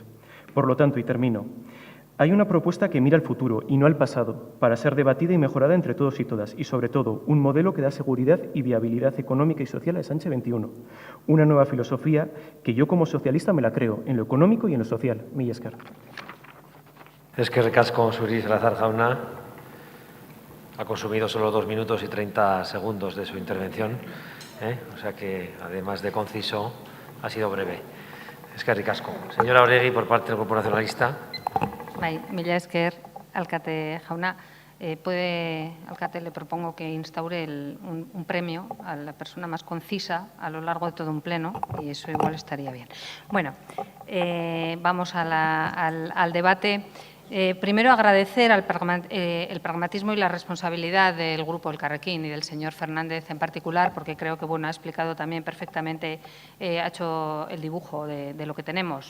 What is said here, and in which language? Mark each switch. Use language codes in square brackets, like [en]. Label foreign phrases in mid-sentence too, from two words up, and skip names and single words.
[es] Por lo tanto, y termino, hay una propuesta que mira al futuro y no al pasado, para ser debatida y mejorada entre todos y todas, y sobre todo, un modelo que da seguridad y viabilidad económica y social a Sánchez XXI. Una nueva filosofía que yo como socialista me la creo, en lo económico y en lo social. [eu] Mila esker. Eskerrik asko zuri Salazar jauna. [es] Ha consumido solo 2 minutos y 30 segundos de su intervención, o sea que, además de conciso, ha sido breve. [eu] Eskerrik asko. Señora Oregi, [es] por parte del Grupo Nacionalista. [eu] Bai, mila esker, alkate jauna. [es] Alcate, le propongo que instaure un premio a la persona más concisa a lo largo de todo un pleno, y eso igual estaría bien. Bueno, vamos al debate. Primero, agradecer el pragmatismo y la responsabilidad del Grupo Elkarrekin y del señor Fernández en particular, porque creo que ha explicado también perfectamente, ha hecho el dibujo de lo que tenemos.